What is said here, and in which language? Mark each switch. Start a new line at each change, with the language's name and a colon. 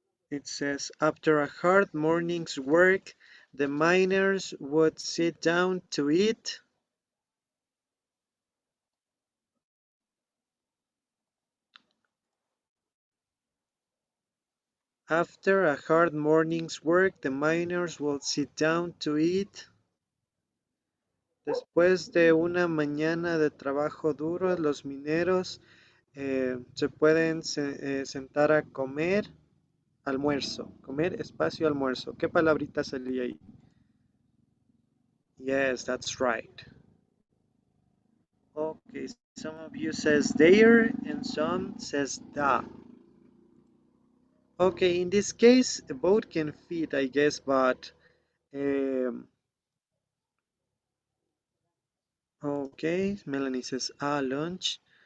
English: It says, after a hard morning's work, the miners would sit down to eat. After a hard morning's work, the miners will sit down to eat.
Spanish: Después de una mañana de trabajo duro, los mineros se pueden sentar a comer almuerzo. Comer espacio almuerzo. ¿Qué palabrita salía ahí?
English: Yes, that's right. Okay, some of you says there and some says da. Okay, in this case, both can fit, I guess, but okay, Melanie says lunch,